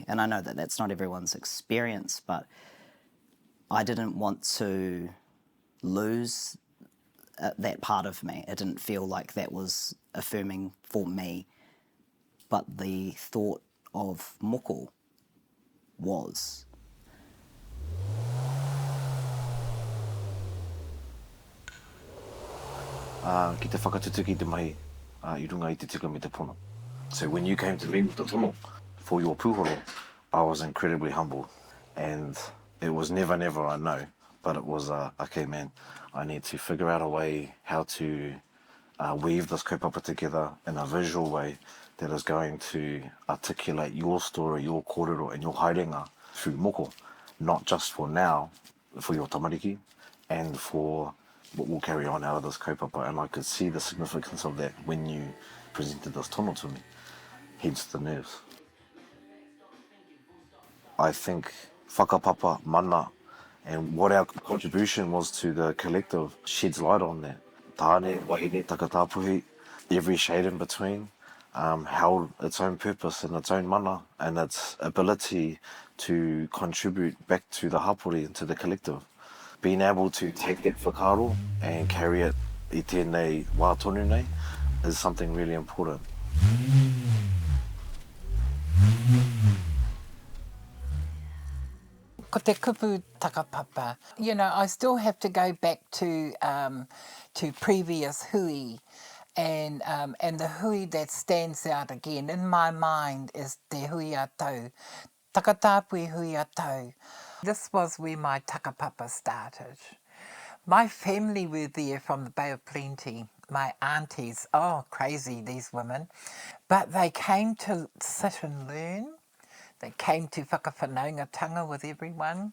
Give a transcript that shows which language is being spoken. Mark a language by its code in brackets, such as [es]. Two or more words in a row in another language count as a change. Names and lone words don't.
[en] And I know that that's not everyone's experience, but I didn't want to lose that part of me. It didn't feel like that was affirming for me. But the thought of moko was. [mi] Ki te whakatutu ki te mahi, I runga I te tika me te pono. [en] So when you came to me with the tono for your puhoro, I was incredibly humbled. And it was never, I know, but it was, okay, man, I need to figure out a way how to weave this kaupapa together in a visual way that is going to articulate your story, your kōrero, and your haerenga through moko, not just for now, for your tamariki, and for what will carry on out of this kaupapa. And I could see the significance of that when you presented this tono to me, hence the nerves. I think [mi] whakapapa, mana, [en] and what our contribution was to the collective sheds light on that. [mi] Tāne, wāhine, Takatāpui, [en] every shade in between, held its own purpose and its own mana and its ability to contribute back to the hapori and to the collective. Being able to take that whakaaro and carry it [mi] I tēnei wā tonu nei [en] is something really important. [mi] Ko te kupu takapapa. [en] You know, I still have to go back to previous hui, and the hui that stands out again in my mind is [mi] te hui atau, Takatāpui hui atau. [en] This was where my takapapa started. My family were there from the Bay of Plenty. My aunties, oh, crazy, these women. But they came to sit and learn. They came to whakawhanaungatanga with everyone.